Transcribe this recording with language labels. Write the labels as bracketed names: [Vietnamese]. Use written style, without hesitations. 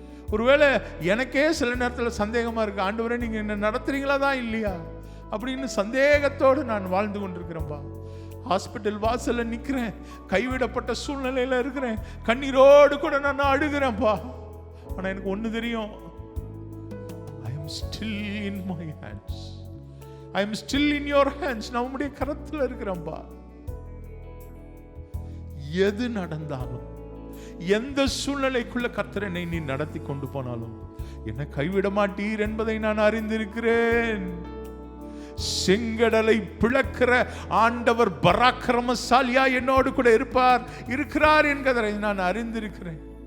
[Tamil] ஒருவேளை எனக்கே சில நேரத்தில் சந்தேகமா இருக்கு, ஆண்டவரே நீங்க என்ன நடத்துறீங்களா தான் இல்லையா அப்படின்னு சந்தேகத்தோடு நான் வாழ்ந்து கொண்டிருக்கிறேன்பா. ஹாஸ்பிட்டல் வாசல்ல நிற்கிறேன், கைவிடப்பட்ட சூழ்நிலையில இருக்கிறேன், கண்ணீரோடு கூட நான் அழுகிறேன்ப்பா. ஆனா எனக்கு ஒண்ணு தெரியும், [English] I am still in my hands. I am still in your hands. [Tamil] நான் உம்முடைய கரத்தில் இருக்கிறேன்ப்பா. எது நடந்தாலும், எந்த சூழ்நிலைக்குள்ள கர்த்தர் என்னை நீ நடத்தி கொண்டு போனாலும் என்னை கைவிட மாட்டீர் என்பதை நான் அறிந்திருக்கிறேன். செங்கடலை பிளக்கிற ஆண்டவர் பராக்கிரமசாலியா என்னோடு கூட இருக்கிறார் என்கிறதை நான் அறிந்திருக்கிறேன்.